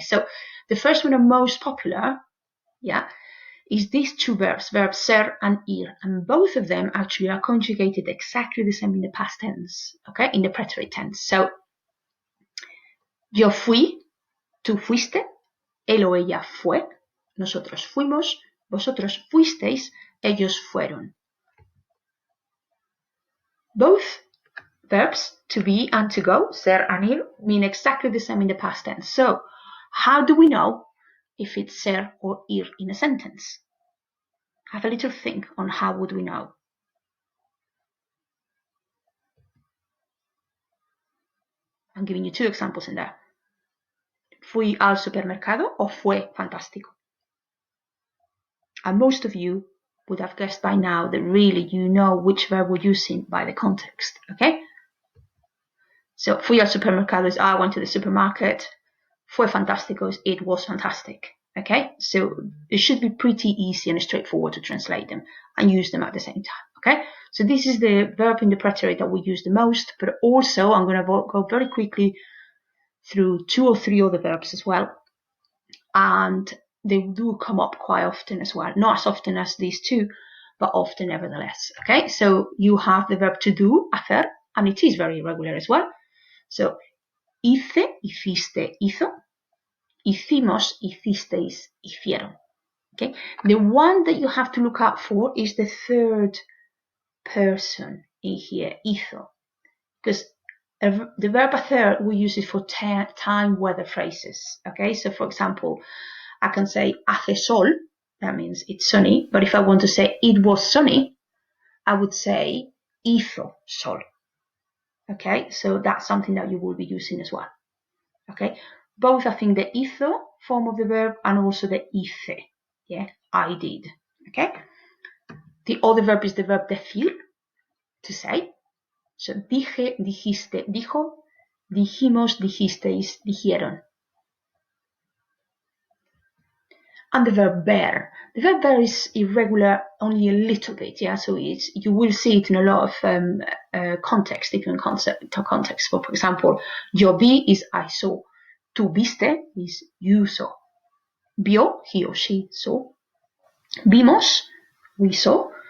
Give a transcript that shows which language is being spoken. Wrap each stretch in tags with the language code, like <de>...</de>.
<en>So the first one and most popular, yeah, is these two verbs, verbs ser and ir, and both of them actually are conjugated exactly the same in the past tense, okay, in the preterite tense.</en> <es>So, yo fui, tú fuiste, él o ella fue, nosotros fuimos, vosotros fuisteis, ellos fueron.</es> <en>Both verbs, to be and to go, ser and ir, mean exactly the same in the past tense. So, how do we know if it's ser or ir in a sentence? Have a little think on how would we know. I'm giving you two examples in there.</en> <es>Fui al supermercado o fue fantástico.</es> <en>And most of you would have guessed by now that really you know which verb we're using by the context, okay? So,</en> <es>fui al supermercado</es> <en>is I went to the supermarket.</en> <es>Fue fantástico</es> <en>is it was fantastic, okay? So, it should be pretty easy and straightforward to translate them and use them at the same time, okay? So, this is the verb in the preterite that we use the most, but also I'm going to go very quickly through 2 or 3 other verbs as well. And they do come up quite often as well. Not as often as these two, but often nevertheless. Okay, so you have the verb to do, hacer, and it is very irregular as well.</en> <es>So, hice, hiciste, hizo. Hicimos, hicisteis, hicieron.</es> <en>Okay, the one that you have to look out for is the third person in here, hizo. Because the verb hacer, we use it for time weather phrases. Okay, so for example, I can say</en> <es>hace sol,</es> <en>that means it's sunny, but if I want to say it was sunny, I would say</en> <es>hizo sol.</es> <en>Okay, so that's something that you will be using as well. Okay, both I think the hizo form of the verb and also the hice, yeah, I did. Okay, the other verb is the verb decir, to say.</en> <es>So dije, dijiste, dijo, dijimos, dijisteis, dijeron.</es> <en>And the verb ver. The verb ver is irregular only a little bit, yeah. So you will see it in a lot of context, different context. For example,</en> <es>yo vi</es> <en>is I saw.</en> <es>Tú viste</es> <en>is you saw. Vio, he or she saw. Vimos, we saw.</en>